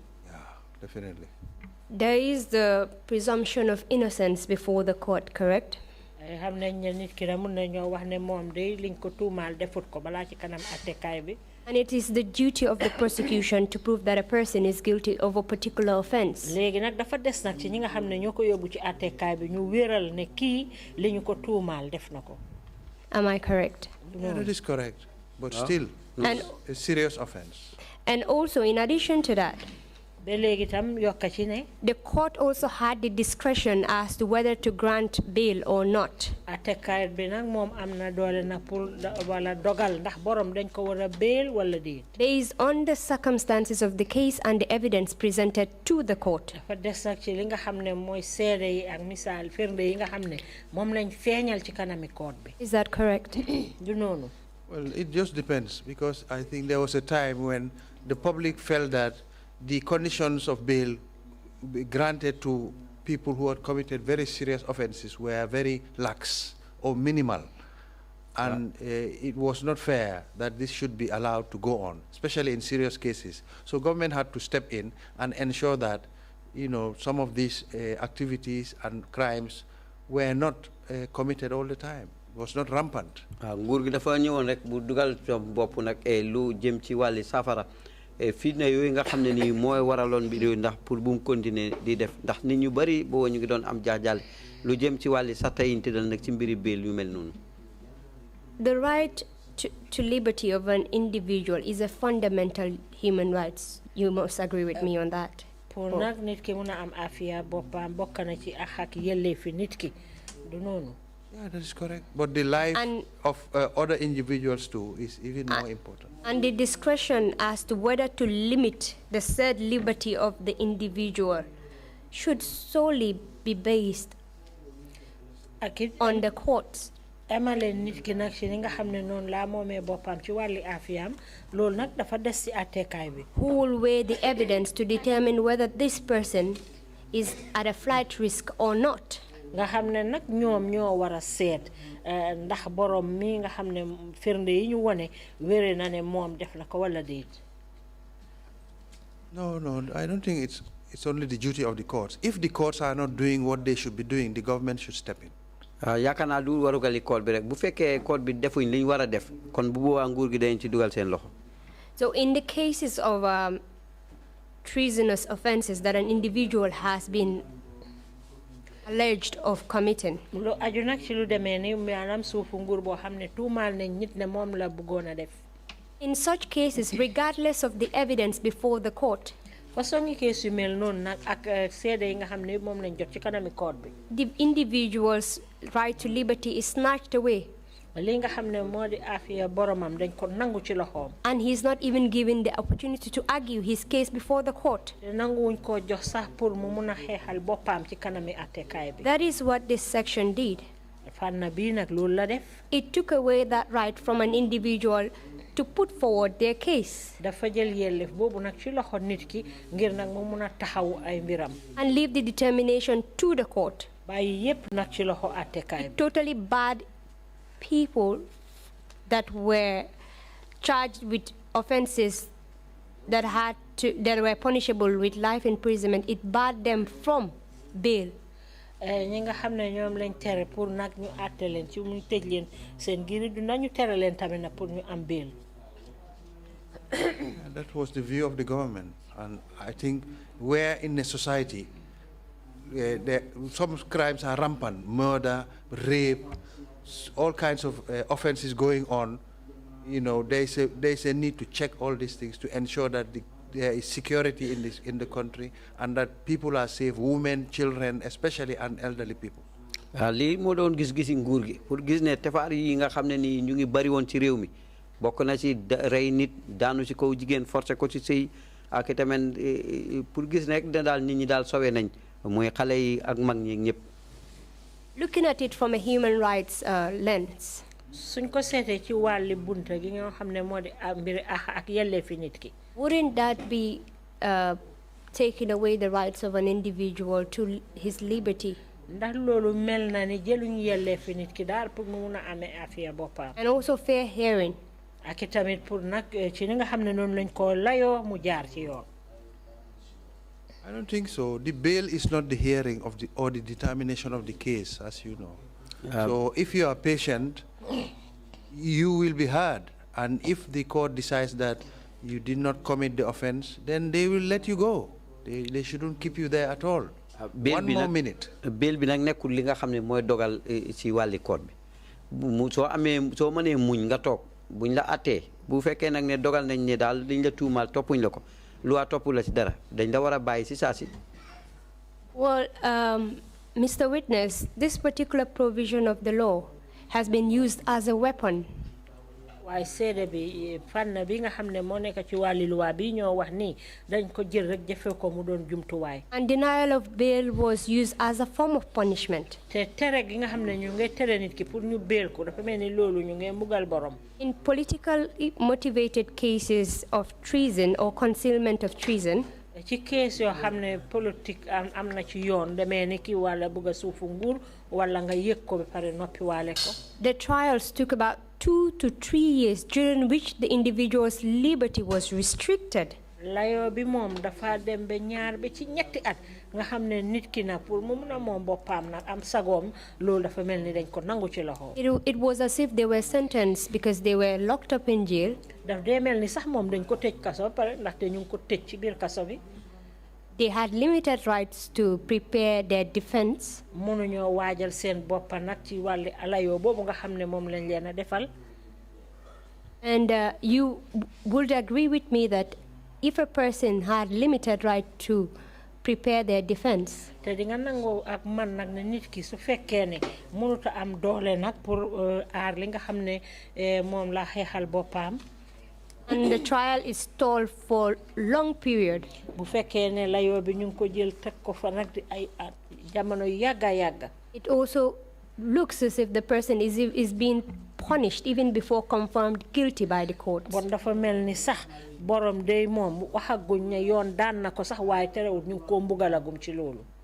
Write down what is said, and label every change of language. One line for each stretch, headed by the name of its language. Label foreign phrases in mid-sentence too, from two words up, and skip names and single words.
English: Yeah, definitely. There is the presumption of innocence before the court, correct?
Wolof: xam nañ ne nit ki da mun nañoo wax ne moom day liñ ko tuumaal defut ko balaa ci kanam attekaay bi.
English: And it is the duty of the prosecution to prove that a person is guilty of a particular offense.
Wolof: léegi nag dafa des nag ci ñi nga xam ne ñoo ko yóbbu ci attekaay bi ñu wéral ne kii li ñu ko tuumaal def na ko.
English: Am I correct? Yeah, that is correct. But still, And a serious offense. And also, in addition to that,
Wolof: ba léegi tam yokka ci ne
English: the court also had the discretion as to whether to grant bail or not.
Wolof: attekaay bi nag moom am na doole na pour wala dogal ndax borom dañ ko war a bail wala déet.
English: Based on the circumstances of the case and the evidence presented to the court.
Wolof: dafa des nag ci li nga xam ne mooy seede yi ak misaal firnde yi nga xam ne moom lañ feeñal ci kanami court bi.
English: Is that correct?
Wolof: du noonu.
English: Well, it just depends, because I think there was a time when the public felt that the conditions of bail granted to people who had committed very serious offenses were very lax or minimal. And it was not fair that this should be allowed to go on, especially in serious cases. So government had to step in and ensure that, you know, some of these activities and crimes were not committed all the time. It was not rampant.
Wolof: nguur gi dafa ñëwoon rek bu dugal bopp nag lu jëm ci wàlli safara fitna yooyu nga xam ne nii mooy waraloon bi ndax pour bu mu continuer di def ndax nit ñu bari boo ñu ngi doon am jaaxal lu jëm ci wàlli sax tayinte dal nag ci mbiri bail yu mel noonu.
English: The right to liberty of an individual is a fundamental human rights. You must agree with me on that.
Wolof: pour nag nit ki mun a am afiya boppam bokk na ci ak yelleefi nit ki du noonu.
English: Yeah, that is correct. But the life of other individuals too is even more important. And the discretion as to whether to limit the said liberty of the individual should solely be based on the courts.
Wolof: emale nit ki nag ci li nga xam ne noonu laa moomee boppam ci wàlli afiyam loolu nag dafa des ci attekaay bi.
English: Who will weigh the evidence to determine whether this person is at a flight risk or not?
Wolof: nga xam ne nag ñoom ñoo war a seet ndax borom mi nga xam ne firnde yi ñu wone wére na ne moom def na ko wala déet.
English: No, I don't think it's only the duty of the courts. If the courts are not doing what they should be doing, the government should step in.
Wolof: yaakaar naa du warugali court bi rek bu fekkee court bi defuñ li ñu war a def kon bu boobaa nguur gi dañ ci dugal seen loxo.
English: So in the cases of treasonous offenses that an individual has been alleged of committing,
Wolof: lu aju nag ci lu demee ni maanaam suufu nguur boo xam ne tuumaal nañ nit ne moom la bëggoon a def.
English: in such cases, regardless of the evidence before the court,
Wolof: façon case yu mel noonu nag ak seede yi nga xam ne moom lañ jot ci kanami court bi.
English: the individual's right to liberty is snatched away.
Wolof: li nga xam ne moo di afiya boromam dañ ko nangu ci loxoom.
English: And he's not even given the opportunity to argue his case before the court.
Wolof: nanguwuñ ko jox sax pour mu mun a xeexal boppam ci kanami attekaay bi.
English: That is what this section did.
Wolof: fànn bii nag loolu la def.
English: It took away that right from an individual to put forward their case.
Wolof: dafa jël yelleef boobu nag ci loxo nit ki ngir nag mu mun a taxaw ay mbiram.
English: And leave the determination to the court.
Wolof: bàyyi yépp nag ci loxo attekaay bi.
English: Totally barred people that were charged with offenses that were punishable with life imprisonment. It barred them from bail.
Wolof: ñi nga xam ne ñoom lañ tere pour nag ñu àtte leen ci mu tëj leen seen giri du nañu tere leen tamit nag pour ñu am bail.
English: That was the view of the government, and I think where in a society some crimes are rampant, murder, rape, all kinds of offenses going on, you know, there's a need to check all these things to ensure that there is security in the country and that people are safe, women, children, especially and elderly people.
Wolof: lii moo doon gis-gisi nguur gi pour gis ne tefaar yi nga xam ne nii ñu ngi bari woon ci réew mi bokk na ci rey nit daanu ci kaw jigéen forcé ko ci sëy ak tamit pour gis ne rek daal nit ñi daal sowe nañ mooy xale yi ak mag ñi ñëpp.
English: Looking at it from a human rights lens,
Wolof: suñ ko seetee ci wàlli bunta gi nga xam ne moo di mbiri ak yelleefi nit ki.
English: wouldn't that be taking away the rights of an individual to his liberty?
Wolof: ndax loolu mel na ni jëluñ yelleefi nit ki daal pour mu mun a amee affaire boppam.
English: And also fair hearing.
Wolof: ak itamit pour nag ci ni nga xam ne noonu lañ ko layoo mu jaar ci yoon.
English: I don't think so. The bail is not the hearing of the or the determination of the case, as you know. So if you are patient, you will be heard. And if the court decides that you did not commit the offense, then they will let you go. They shouldn't keep you there at all. One more minute.
Wolof: Bail bi nak nekul li nga xamne moy dogal ci wali court bi. Mu so amé so mané muñ nga tok buñ la atté bu féké nak né dogal nañ né dal liñ la tuumal topuñ la ko. Loi topu la ci dara dañ la wara bayyi ci sasi.
English: Well, Mr. Witness, this particular provision of the law has been used as a weapon.
Wolof: Why seede bi fan bi nga xam ne moo nekk ci wàlli loi bi ñoo wax ni dañ ko jël rek jëfe ko mu doon jumtuwaay.
English: And denial of bail was used as a form of punishment.
Wolof: te tere gi nga xam ne ñu ngi tere nit ki pour ñu bail ko dafa mel ni loolu ñu ngi mbugal borom.
English: In political motivated cases of treason or concealment of treason,
Wolof: ci case yoo xam ne politique am na ci yoon demee ni ki wala bëgg a suufu nguur wala nga yëg ko ba pare noppi waale ko.
English: the trials took about 2 to 3 years, during which the individual's liberty was restricted.
Wolof: Layo bi moom dafa dem ba ñaar ba ci ñetti at nga xam ne nit ki na pour mu mun a moom boppam nag am sagoom loolu dafa mel ni dañ ko nangu ci loxo.
English: It was as if they were sentenced because they were locked up in jail.
Wolof: daf dee mel ni sax moom dañ ko tëj kaso pare ndaxte ñu ngi ko tëj ci biir kaso bi.
English: They had limited rights to prepare their defense.
Wolof: mënuñoo waajal seen boppa nag ci wàlli alayoo boobu nga xam ne moom lañ leen a defal.
English: And you would agree with me that if a person had limited right to prepare their defense,
Wolof: te di nga nangoo ak man nag ne nit ki su fekkee ne mënuta am doole nag pour aar li nga xam ne moom la xeexal boppam.
English: and the trial is stalled for long period,
Wolof: bu fekkee ne layoo bi ñu ngi ko jël teg ko fa nag di ay at jamono yàgga yàgga.
English: it also looks as if the person is being punished even before confirmed guilty by the court.
Wolof: bon dafa mel ni sax borom day moom waxaguñ ne yoon daan na ko sax waaye terewul ñu ngi ko mbugalagum ci loolu.